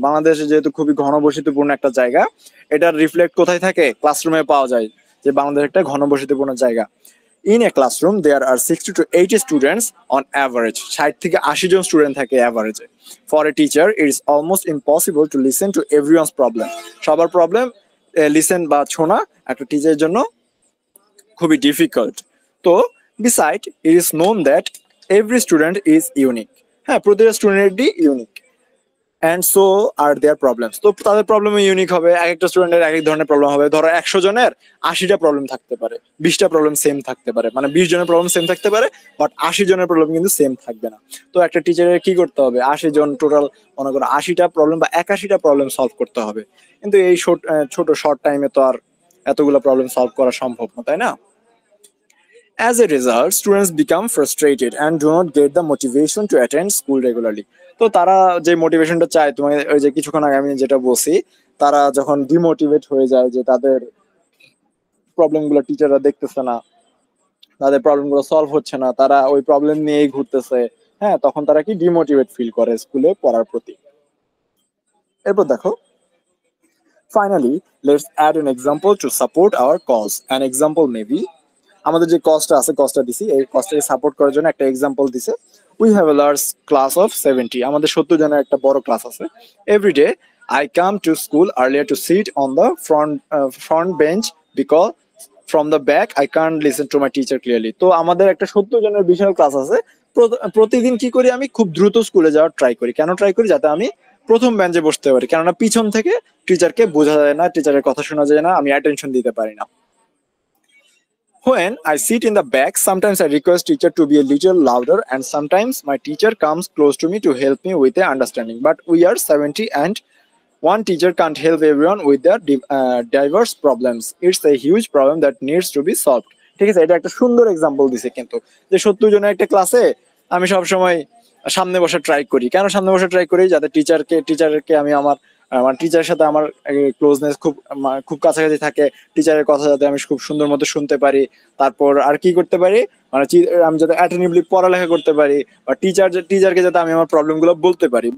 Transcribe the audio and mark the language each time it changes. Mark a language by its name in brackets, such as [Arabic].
[Bangla] বাংলাদেশ যেহেতু খুবই ঘনবসতিপূর্ণ একটা জায়গা, এটার রিফ্লেক্ট কোথায় থাকে? ক্লাসরুমে পাওয়া যায়, যে বাংলাদেশ একটা ঘনবসতিপূর্ণ জায়গা। [English] In a classroom, there are 60 to 80 students on average. [Bangla] 60 থেকে 80 জন স্টুডেন্ট থাকে অ্যাভারেজে। [English] For a teacher, it is almost impossible to listen to everyone's problem. [Bangla] সবার প্রবলেম লিসেন বা শোনা একটা টিচারের জন্য খুবই ডিফিকাল্ট। [English] তো beside, it is known that every student is unique. [Bangla] হ্যাঁ, প্রতিটা স্টুডেন্টই unique, [English] And so are their problems. [Bangla] তো তাদের প্রবলেম ইউনিক হবে, এক একটা স্টুডেন্টের এক এক ধরনের প্রবলেম হবে। ধরো 100 জনের 80টা প্রবলেম থাকতে পারে, 20টা প্রবলেম সেম থাকতে পারে, মানে 20 জনের প্রবলেম সেম থাকতে পারে, বাট 80 জনের প্রবলেম কিন্তু সেম থাকবে না। তো একটা টিচারের কি করতে হবে? 80 জন টোটাল, মনে করো 80টা প্রবলেম বা 81টা প্রবলেম সলভ করতে হবে। কিন্তু এই ছোট শর্ট টাইমে তো আর এতগুলো প্রবলেম সলভ করা সম্ভব না, তাই না? [English] As a result, students become frustrated and do not get the motivation to attend school regularly. [Bangla] তো তারা যে মোটিভেশনটা চায়, তোমাকে ওই যে কিছুক্ষণ আগে আমি যেটা বলছি, তারা যখন ডিমোটিভেট হয়ে যায়, যে তাদের প্রবলেমগুলো টিচাররা দেখতেছে না, তাদের প্রবলেমগুলো সলভ হচ্ছে না, তারা ওই প্রবলেম নিয়েই ঘুরতেছে, হ্যাঁ, তখন তারা কি ডিমোটিভেট ফিল করে স্কুলে পড়ার প্রতি। এরপর দেখো, [English] Finally let's add an example to support our cause. An example may be, [Bangla] আমাদের যে কস্টটা আছে, কস্টটা দিছি, এই কস্টটাকে সাপোর্ট করার জন্য একটা এক্সাম্পল দিছে। [English] we have a large class of 70, [Bangla] আমাদের 70 জনের একটা বড় ক্লাস আছে। [English] Every day I come to school earlier to sit on the front bench because from the back I can't listen to my teacher clearly. [Bangla] তো আমাদের একটা 70 জনের বিশাল class আছে। প্রতিদিন কি করি আমি? খুব দ্রুত স্কুলে যাওয়ার ট্রাই করি। কেন ট্রাই করি? যাতে আমি প্রথম বেঞ্চে বসতে পারি, কেননা পিছন থেকে টিচারকে বোঝা যায় না, টিচারের কথা শোনা যায় না, আমি অ্যাটেনশন দিতে পারি না। [English] When I sit in the back, sometimes I request teacher to be a little louder, and sometimes my teacher comes close to me to help me with the understanding. But we are 70 and one teacher can't help everyone with their diverse problems. It's a huge problem that needs to be solved. [Bangla] ঠিক আছে, এটা একটা সুন্দর example দিছে কিন্তু, যে 70 জনের একটা ক্লাসে আমি সবসময় সামনে বসে ট্রাই করি। কেন সামনে বসে ট্রাই করি? যাতে টিচারকে আমি আমার মানে টিচারের সাথে আমার ক্লোজনেস খুব কাছাকাছি থাকে, টিচারের কথা যাতে আমি খুব সুন্দর মতো শুনতে পারি। তারপর আর কি করতে পারি, মানে আমি যাতে অ্যাটেন্টিভলি পড়ালেখা করতে পারি, বা টিচারকে যাতে আমি আমার প্রবলেম গুলো বলতে পারি।